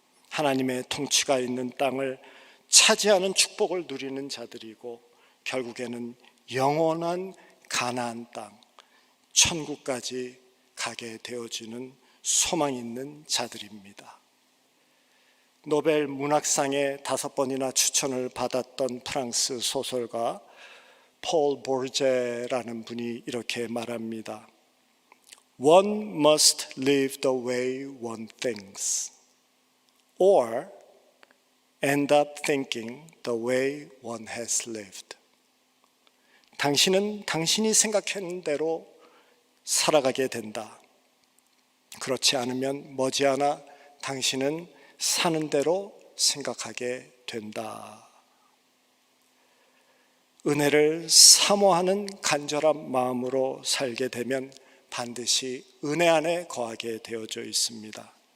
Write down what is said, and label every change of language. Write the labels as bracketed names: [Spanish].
[Korean] 하나님의 통치가 있는 땅을 차지하는 축복을 누리는 자들이고, 결국에는 영원한 가나안 땅, 천국까지 가게 되어지는 소망 있는 자들입니다. 노벨 문학상에 5번이나 추천을 받았던 프랑스 소설가 폴 보르제라는 분이 이렇게 말합니다. [English] One must live the way one thinks, or end up thinking the way one has lived. [Korean] 당신은 당신이 생각한 대로 살아가게 된다. 그렇지 않으면 머지않아 당신은 사는 대로 생각하게 된다. 은혜를 사모하는 간절한 마음으로 살게 되면 반드시 은혜 안에 거하게 되어져 있습니다.